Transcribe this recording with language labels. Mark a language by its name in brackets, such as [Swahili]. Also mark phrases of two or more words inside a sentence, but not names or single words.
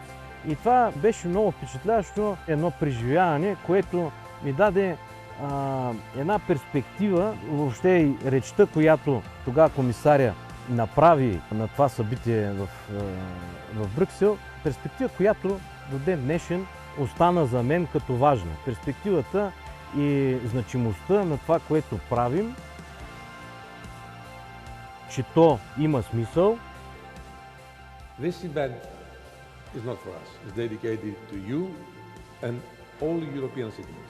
[Bulgarian] И това беше много впечатляващо, едно преживяване, което ми даде една перспектива, въобще и речта, която тогава комисаря направи на това събитие в Брюксел, перспектива, която до ден днешен остана за мен като важна. Перспективата и значимостта на това, което правим, че то има смисъл. [English] This event is not for us. It's dedicated to you and all European citizens.